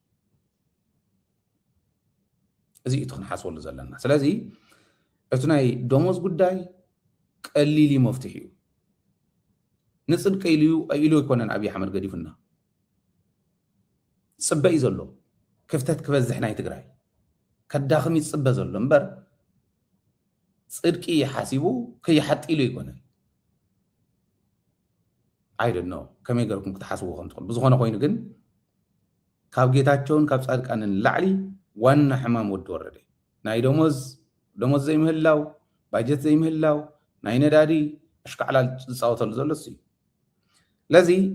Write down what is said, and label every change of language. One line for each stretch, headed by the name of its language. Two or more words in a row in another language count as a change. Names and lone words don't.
Tigrinya: እዚ እቲ ክንሓስበሉ ዘለና ስለዚ እቲ ናይ ደሞዝ ጉዳይ ቀሊል መፍትሒ እዩ ንፅድቂ ኢሉ ይኮነን ኣብይ ኣሕመድ ገዲፉና ፅበ እዩ ዘሎ ክፍተት ክበዝሕ ናይ ትግራይ ከዳኽም ይፅበ ዘሎ እምበር ፅድቂ ሓሲቡ ከይሓጢሉ ይኮነን
English: I don't know
Tigrinya: ከመይ ገርኩም ክትሓስቡ ከም ትኽእሉ ብዝኾነ ኮይኑ ግን ካብ ጌታቸውን ካብ ጻድቃንን ላዕሊ ዋና ሕማም ወዲ ወረደ ናይ ደሞዝ ዘይምህላው ባጀት ዘይምህላው ናይ ነዳዲ ኣሽካዕላል ዝፃወተሉ ዘሎ እሱ እዩ ለዚ